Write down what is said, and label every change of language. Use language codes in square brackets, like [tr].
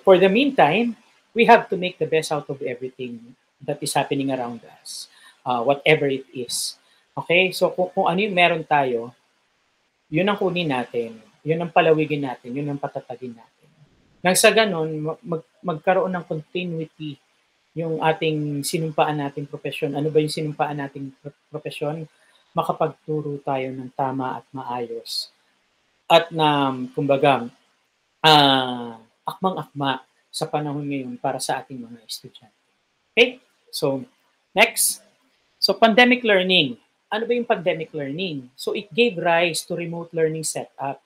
[en] For the meantime, we have to make the best out of everything that is happening around us. Whatever it is. Okay? [tl] So, kung ano yung meron tayo, yun ang kunin natin. Yun ang palawigin natin, yun ang patatagin natin. Nang sa ganun, magkaroon ng continuity yung ating sinumpaan nating profesyon. Ano ba yung sinumpaan nating profesyon? makapagturo tayo ng tama at maayos at na kumbaga akmang-akma sa panahon ngayon para sa ating mga estudyante. [en] Okay? So, next. So, pandemic learning. [tl] Ano ba yung [en] pandemic learning? So, it gave rise to remote learning setup.